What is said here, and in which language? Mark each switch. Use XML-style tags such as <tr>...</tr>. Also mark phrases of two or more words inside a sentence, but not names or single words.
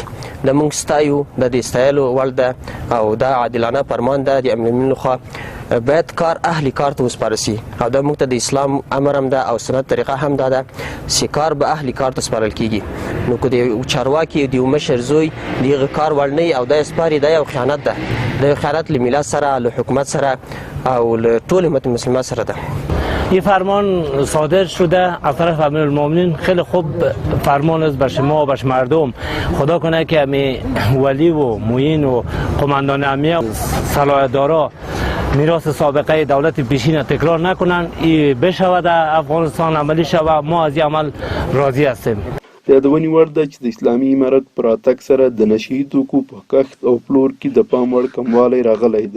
<ps>د موږ ستایو د دې ستایلو وړ ده او دا عادلانه فرمان ده د امیر المؤمنین لخوا باید کار اهل کار ته وسپارل سي او دا موږ ته د اسلام امر هم ده او سنت طریقه هم دا ده چې کار به اهل کار ته سپارل کیږي. نو که د چارواکي د یو مشر زوی د هغه کار وړ نه وي او دا یې سپاري دا یو خیانت ده. دا یو خیانت له ملت سره له حکومت سره او له ټول امت مسلمه سره ده.</ps> <fa>این فرمان صادر شده از طرف امیر المؤمنین خیلی خوب فرمان است بر شما و بر مردم. خدا کنه که امی ولی و معین و قماندان امنیه صلاحیت‌دارا میراث سابقه دولت پیشین تکرار نکنن این بشود افغانستان عملی شود. ما از این عمل راضی هستیم.</fa> <ps>د یادونې وړ ده چې د اسلامي امارت په راتګ سره د نشه یي توکو په کښت او پلور کې د پام وړ کموالی راغلی دی.</ps>